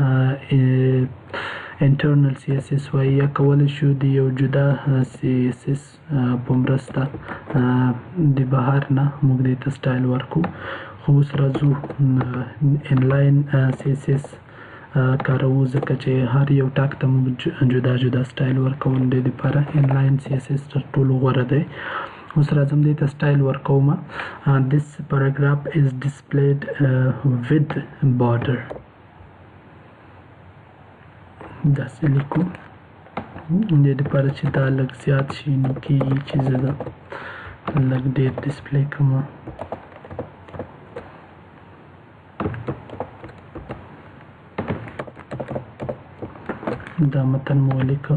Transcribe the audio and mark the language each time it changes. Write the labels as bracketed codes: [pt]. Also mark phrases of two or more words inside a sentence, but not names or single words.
[ps] انټرنل CSS وایي، یا کولی شو د یو جدا CSS په مرسته د بهر نه موږ دې ته سټایل ورکو. خو اوس راځو انلاین CSS کاروو ځکه چې هر یو ټاګ ته موږ جدا جدا سټایل ورکوو. د دې لپاره انلاین CSS تر ټولو غوره دی. اوس راځم دې ته سټایل ورکوم. [en] this paragraph is displayed with border. [ps] داسې لیکو. د دې لپاره چې دا لږ زیات شي نو کېږي چې زه دا لږ ډېر ډسپلی کوم. دا متن مو ولیکه.